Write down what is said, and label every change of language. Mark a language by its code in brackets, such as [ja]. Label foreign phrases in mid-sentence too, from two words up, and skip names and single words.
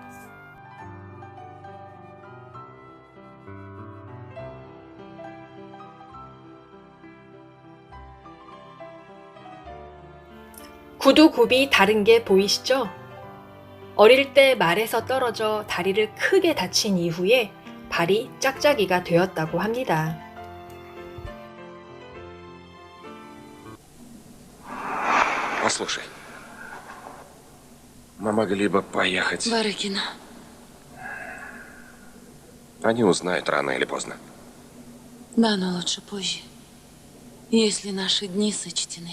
[ko] 구두 굽이 다른 게 보이시죠? 어릴 때 말에서 떨어져 다리를 크게 다친 이후에 발이 짝짝이가 되었다고 합니다. [ru] Послушай, Мы могли бы поехать. Барыкина. Они узнают рано или поздно. Да, но лучше позже. Если наши дни сочтены.